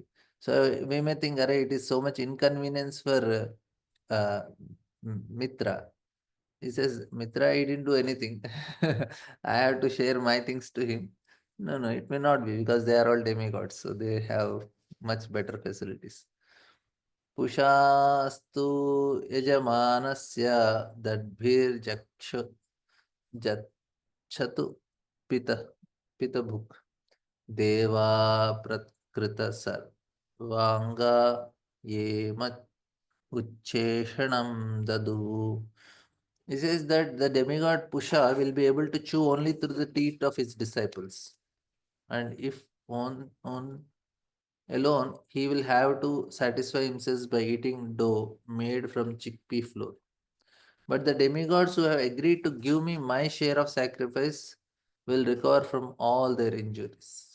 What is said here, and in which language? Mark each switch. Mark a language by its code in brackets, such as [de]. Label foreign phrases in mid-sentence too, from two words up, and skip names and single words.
[en] So we may think, Array, it is so much inconvenience for Mitra. He says, Mitra, I didn't do anything. I have to share my things to him. No, no, it may not be because they are all demigods, so they have much better facilities. [sa] Pushastu yajamanasya dadbhir jachatu pitabhuk deva prakrita sarvanga yemat ucheshanam dadu. [en] He says that the demigod Pusha will be able to chew only through the teeth of his disciples. And if on alone, he will have to satisfy himself by eating dough made from chickpea flour. But the demigods who have agreed to give me my share of sacrifice will recover from all their injuries.